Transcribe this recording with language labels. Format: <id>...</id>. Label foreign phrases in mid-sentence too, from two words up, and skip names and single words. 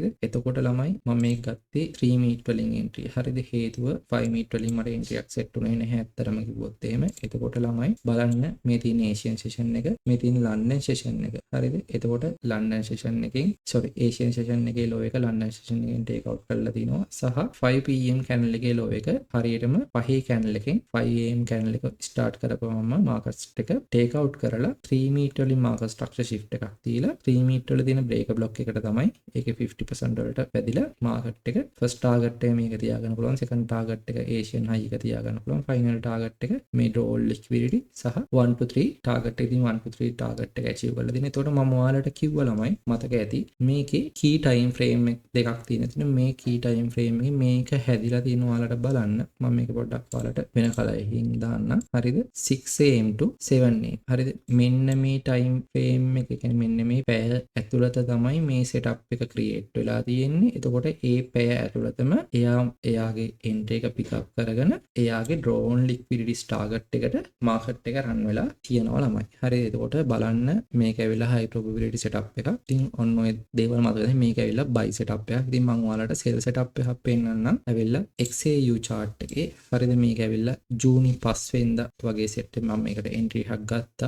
<si>එතකොට ළමයි මම මේක ගත්තේ 3 minute වලින් entry. හරිද? හේතුව 5 minute වලින් මට entry එකක් set උනේ නැහැ ඇත්තටම කිව්වොත් එහෙම. එතකොට ළමයි බලන්න මේ තියෙන</si> <en>Asian session</en> <si>එක, මේ තියෙන</si> <en>London session</en> <si>එක. හරිද? එතකොට</si> <en>London session</en> <si>එකෙන්</si> <en>Asian session</en> <si>එකේ low එක</si> <en>London session</en> <si>එකෙන්</si> <en>take out</en> <si>කරලා තිනවා සහ 5pm candle එකේ low එක හරියටම පහේ candle එකෙන් 5am candle එක start කරපුවම market එක</si> <en>take out</en> <si>කරලා 3 minute වලින්</si> <en>market structure shift</en> <si>එකක් දීලා 3 minute වල තියෙන</si> <en>break block</en> <si>එකට තමයි ඒකේ 50% වලට පැදිලා market එක</si> <en>first target</en> <si>එක මේක තියාගන්න පුළුවන්,</si> <en>second target</en> <si>එක</si> <en>Asian high</en> <si>එක තියාගන්න පුළුවන්,</si> <en>final target</en> <si>එක මේ</si> <en>draw liquidity</en> <si>සහ</si> <en>1 to 3 target</en> <si>එකකින්</si> <en>1 to 3 target</en> <si>එක achieve කරලා දෙන. එතකොට මම ඔයාලට කිව්වා ළමයි මතක ඇති මේකේ</si> <en>key time frame</en> <si>දෙකක් තියෙනවා. මේ</si> <en>key time frame</en> <si>එකේ මේක හැදිලා තියෙන ඔයාලට බලන්න. මම මේක පොඩ්ඩක් ඔයාලට වෙන කලරකින් දාන්න. හරිද? 6am to 7am. හරිද? මෙන්න මේ</si> <en>time frame</en> <si>එක කියන්නේ මෙන්න මේ පැය ඇතුළත තමයි මේ setup එක create වෙලා තියෙන්නේ. එතකොට ඒ පැය ඇතුළතම එයාගේ entry එක</si> <en>pick up</en> <si>කරගෙන එයාගේ</si> <en>drawn liquidity target</en> <si>එකට market එක run වෙලා තියෙනවා ළමයි. හරිද? එතකොට බලන්න මේක ඇවිල්ලා</si> <en>high probability setup</en> <si>එකක්. ඉතින් ඔන්න ඔය දේවල් මතකද? මේක ඇවිල්ලා</si> <en>buy setup</en> <si>එකක්. ඉතින් මම ඔයාලට</si> <en>sell setup</en> <si>එකක් පෙන්නන්නම්. ඇවිල්ලා XAU chart එකේ හරිද? මේක ඇවිල්ලා ජූනි 5 වෙනිදා වගේ set එක මම මේකට entry එකක් ගත්තා.</si>